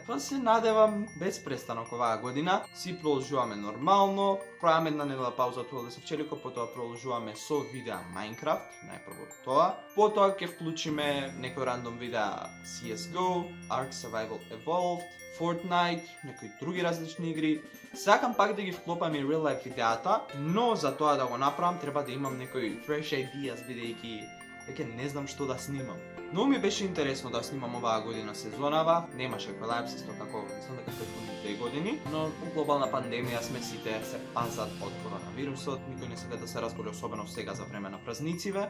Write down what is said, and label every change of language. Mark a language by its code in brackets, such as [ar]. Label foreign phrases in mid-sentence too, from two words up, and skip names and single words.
[mk] Па се надевам без престанок оваа година, си продолжуваме нормално, правиме една недела пауза од 12 Days of Челико, потоа продолжуваме со видеа Minecraft, најпрво тоа. Потоа ќе вклучиме некои рандом видеа CSGO, Ark Survival Evolved, Fortnite, некои други различни игри. Сакам пак да ги вклопам и [en] real life [mk] видеата, но за тоа да го направам треба да имам некои [en] fresh ideas, [mk] бидејќи веќе не знам што да снимам. Но ми беше интересно да снимам оваа година сезонава, немаше колапс исто како мислам дека претходните 2 години, но во глобална пандемија сме сите се пазат од коронавирусот, никој не сака да се разболи, особено сега за време на празнициве.